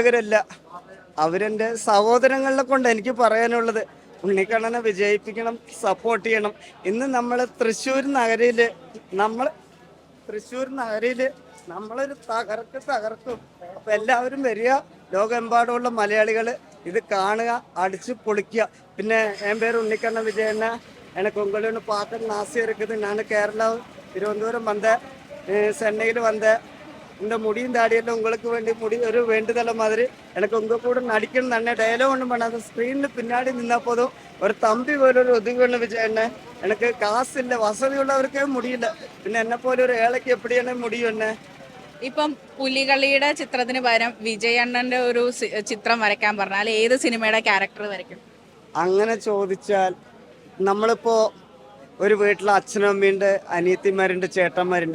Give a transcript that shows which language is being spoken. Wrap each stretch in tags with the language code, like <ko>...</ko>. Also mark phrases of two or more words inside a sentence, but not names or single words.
<ml>എനിക്ക് പ്രേക്ഷകരല്ല, അവരെൻ്റെ സഹോദരങ്ങളെ കൊണ്ട് എനിക്ക് പറയാനുള്ളത് ഉണ്ണിക്കണ്ണനെ വിജയിപ്പിക്കണം, സപ്പോർട്ട് ചെയ്യണം. ഇന്ന് നമ്മൾ തൃശ്ശൂർ നഗരിയിൽ നമ്മളൊരു തകർക്കും. അപ്പം എല്ലാവരും വരിക, ലോകമെമ്പാടുമുള്ള മലയാളികൾ ഇത് കാണുക, അടിച്ച് പൊളിക്കുക. പിന്നെ എൻ പേര് ഉണ്ണിക്കണ്ണൻ വിജയണ്ണ,</ml> <ta>எனக்கு உங்களோட பார்க்க ஆசையாக இருக்குது. நான் கேரளா திருவனந்தபுரம் வந்தேன், சென்னையில் வந்தேன். இந்த முடியும் தாடியெல்லாம் உங்களுக்கு ஒரு வேண்டுதலை மாதிரி எனக்கு உங்கள் கூட நடிக்கணும் தானே. டயலாக் ஒன்றும் பண்ணாத, ஸ்க்ரீனில் பின்னாடி நின்னால் போதும். ஒரு தம்பி போல ஒரு உதவி ஒன்று விஜயண்ணே. எனக்கு காசு இல்லை, வசதி உள்ளவருக்கே முடியல,</ta> <ml>പിന്നെ എന്നെ പോലെ ഒരു ഏളയ്ക്ക് എപ്പിടിയാണ് முடியும் എന്നെ. ഇപ്പം പുലികളിയുടെ ചിത്രത്തിന് പകരം വിജയണ്ണന്റെ ഒരു ചിത്രം വരയ്ക്കാൻ പറഞ്ഞാൽ ഏത് സിനിമയുടെ ക്യാരക്ടർ വരയ്ക്കും? അങ്ങനെ ചോദിച്ചാൽ നമ്മളിപ്പോൾ ഒരു വീട്ടിൽ അച്ഛനും അമ്മയുണ്ട്, അനിയത്തിമാരുണ്ട്, ചേട്ടന്മാരുണ്ട്.</ml>